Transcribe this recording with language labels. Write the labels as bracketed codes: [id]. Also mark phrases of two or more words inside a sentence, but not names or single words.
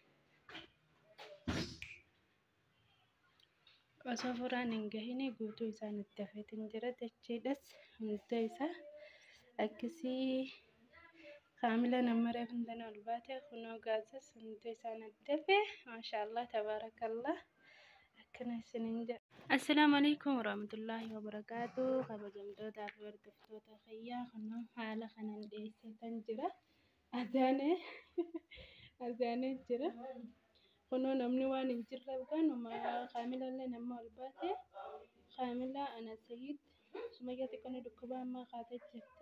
[om] Osoo furaan hin gahine guutuu isaa naddafeetiin jira jechuudhas hunda isaa akkasii. Kaamila nama reefuu tan ol baate kunoo gaazas hunda isaa naddafe [ar] ما شاء الله تبارك الله. السلام عليكم ورحمة الله وبركاته. [om] Kabajamtootaa fi hordoftoota fayyaa kunoo haala kanaan dhiyeessatan jira. Azaanee jira. Kunoo namni waan hin jirre kanuma kaamilallee nama ol baate kaamila ana sayid sumayyaa xiqqoo dhukkuba ammaa kaatee jirti.